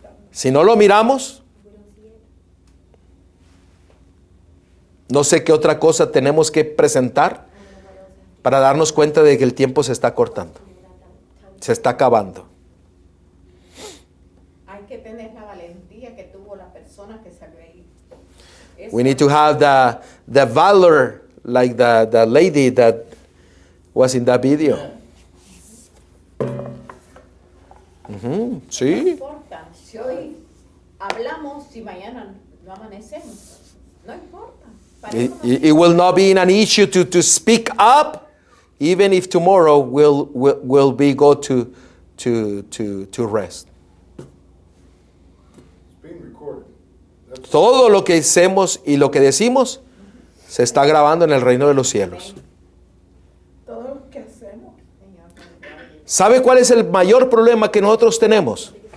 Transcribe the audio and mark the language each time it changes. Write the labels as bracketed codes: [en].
[es] Si no lo miramos, no sé qué otra cosa tenemos que presentar para darnos cuenta de que el tiempo se está cortando. Se está acabando. Hay que tener la valentía que tuvo la persona que salió ahí. [en] We need to have the valor like the lady that was in that video. [es] Sí. No importa si hoy hablamos y mañana no amanecemos. No importa. [en] It will not be an issue to speak up, even if tomorrow will be go to rest. It's being recorded. [es] Todo lo que hacemos y lo que decimos se está grabando en el reino de los cielos. Todo lo que hacemos. ¿Sabe cuál es el mayor problema que nosotros tenemos?